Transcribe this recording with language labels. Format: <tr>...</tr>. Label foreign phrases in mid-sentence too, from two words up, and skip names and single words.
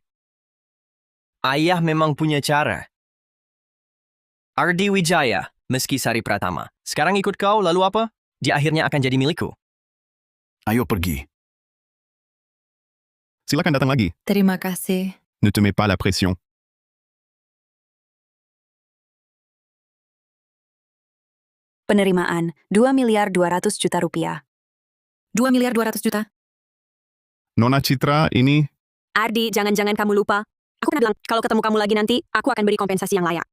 <id>Ayah memang punya cara. Ardi Wijaya, meski Sari Pratama. Sekarang ikut kau, lalu apa? Dia akhirnya akan jadi milikku. Ayo pergi. Silakan datang lagi. Terima kasih.</id> <fr>Ne te mets pas la pression.</fr> <id>Penerimaan 2 miliar 200 juta rupiah. 2 miliar 200 juta. Nona Citra, ini... Ardi, jangan-jangan kamu lupa. Aku pernah bilang, kalau ketemu kamu lagi nanti, aku akan beri kompensasi yang layak.</id>